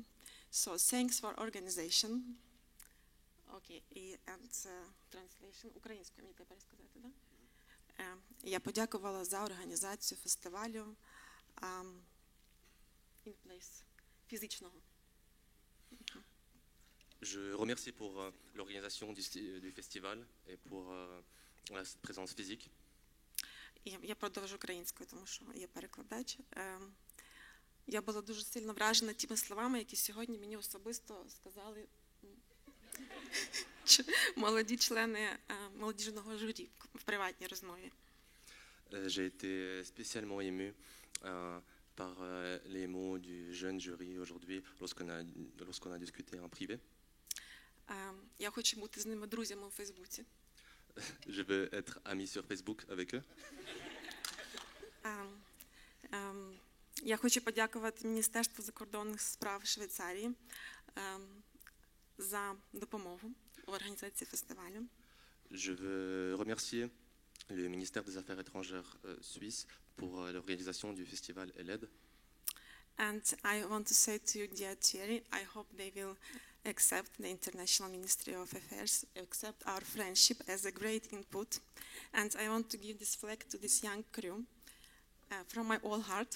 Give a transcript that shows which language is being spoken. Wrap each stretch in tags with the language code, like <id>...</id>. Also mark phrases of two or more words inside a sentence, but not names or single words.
<en>So thanks for organization. Okay, and translation.</en> <uk>Українською мені тепер сказати, да? Я подякувала за організацію фестивалю in-place, фізичного.</uk> <fr>Je remercie pour l'organisation du festival et pour la présence physique.</fr> <uk>Я продовжу українською, тому що є перекладач. Я була дуже сильно вражена тими словами, які сьогодні мені особисто сказали молоді члени молодіжного журі в приватній розмові.</uk> <fr>J'ai été spécialement ému par les mots du jeune jury aujourd'hui lorsqu'on a discuté en privé.</fr> <uk>Я хочу бути з ними друзями у Фейсбуці.</uk> <fr>Je veux être ami sur Facebook avec eux.</fr> <uk>Я хочу подякувати Міністерству закордонних справ Швейцарії за допомогу в організації фестивалю.</uk> <fr>Je veux remercier le ministère des Affaires étrangères suisse pour l'organisation du festival ELED.</fr> <en>And I want to say to you, dear Thierry, I hope they will accept the International Ministry of Affairs, accept our friendship as a great input. And I want to give this flag to this young crew from my whole heart.</en>